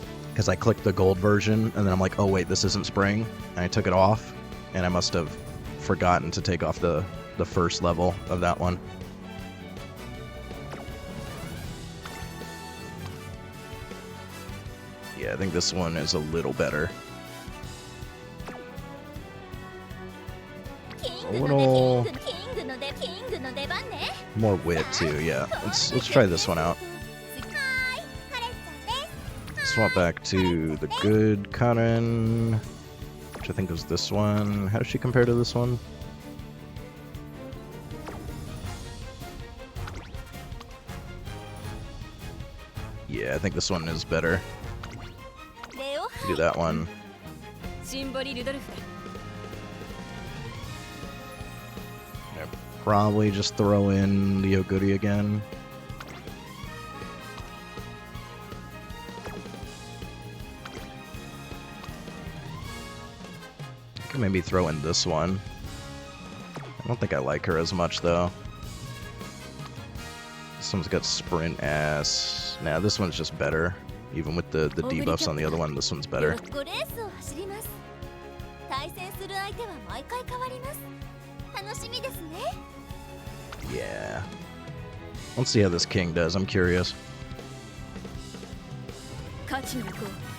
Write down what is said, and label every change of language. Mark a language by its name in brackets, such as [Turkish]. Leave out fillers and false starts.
[English] Because I clicked the gold version and then I'm like, oh wait, this isn't spring. And I took it off and I must have forgotten to take off the first level of that one. Yeah, I think this one is a little better. [Japanese] キングの出キングの出キングの出番ね。 [English] More wit too, yeah. Let's try this one out. [Japanese] はーい、カレンちゃんです。 [English] Swap back to the good Karen, which I think was this one. How does she compare to this one? Yeah, I think this one is better. [Japanese] レオ [English] Do that one. [Japanese] シンボリ・ルドルフだ。 [English] Yeah, probably just throw in the Oguri again. I could maybe throw in this one. I don't think I like her as much though. This one's got sprint ass. Nah, this one's just better. Even with the debuffs on the other one, this one's better. [Japanese] 5レースを走ります。対戦する相手は毎回変わります。楽しみですね。 [English] Yeah. Let's see how this king does. I'm curious. [Japanese] 勝ちに行こう。